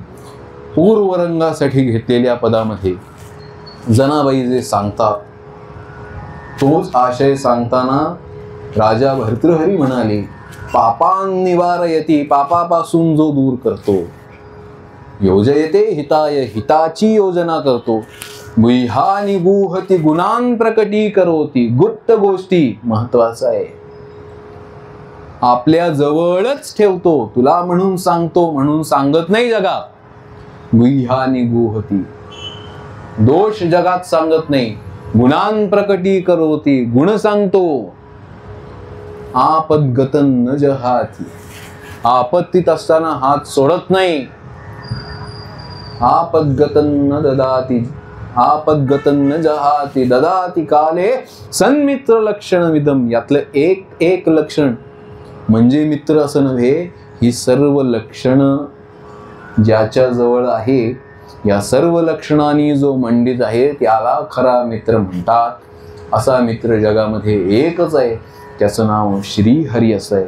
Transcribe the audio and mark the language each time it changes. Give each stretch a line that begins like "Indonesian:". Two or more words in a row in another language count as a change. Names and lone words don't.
Marathi: पूर्वरंगासाठी घेतलेल्या पदामध्ये जनाबाई जे सांगतात तोच आशय सांगताना राजा भर्तृहरी म्हणाले,
Sanskrit: पापान निवारयती,
Marathi: पापापासून जो दूर करतो,
Sanskrit: योजयते हिताय,
Marathi: हिताची योजना करतो,
Sanskrit: गुह्यानि गुहती, गुणान प्रकटी करोती,
Marathi: गुप्त गोष्टी महत्वाचा आहे, आपल्या जवळच ठेवतो, तुला म्हणून सांगतो म्हणून सांगत नाही जगात.
Sanskrit: गुह्यानि गुहती,
Marathi: दोष जगात सांगत नाही,
Sanskrit: गुणान प्रकटी करोती,
Marathi: गुण सांगतो.
Sanskrit: आपदगतन न जहाती,
Marathi: आपत्तीत असताना हात सोडत नाही.
Sanskrit: आपदगतन न ददाती, आपदगतन न जहाती, ददाती काले सन्मित्र लक्षण विदम.
Marathi: यातलं एक लक्षण म्हणजे मित्र असं नव्हे, ही सर्व लक्षण ज्याच्या जवळ आहे, या सर्व लक्षणांनी जो मंडित आहे त्याला खरा मित्र म्हणतात. असा मित्र जगामध्ये एकच आहे, त्याचं नाव श्रीहरी असं आहे.